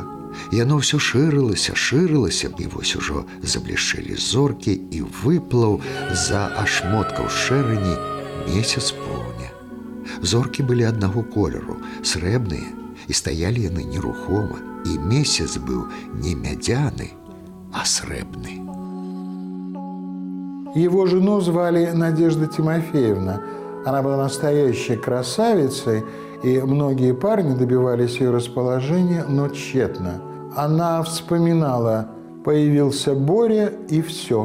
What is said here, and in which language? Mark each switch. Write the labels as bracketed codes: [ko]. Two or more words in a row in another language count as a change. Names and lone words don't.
[be] Яно ўсё шырылася, шырылася, і вось ужо заблішчэлі зоркі, і выплыў за ашмоткаў шэрані месяц поўня. Зоркі былі аднаго колеру, срэбныя, і стаялі яны нерухома, і месяц быў не мядзяны, а срэбны. [ru] Его жену звали Надежда Тимофеевна. Она была настоящей красавицей, и многие парни добивались ее расположения, но тщетно. Она вспоминала: появился Боря, и все.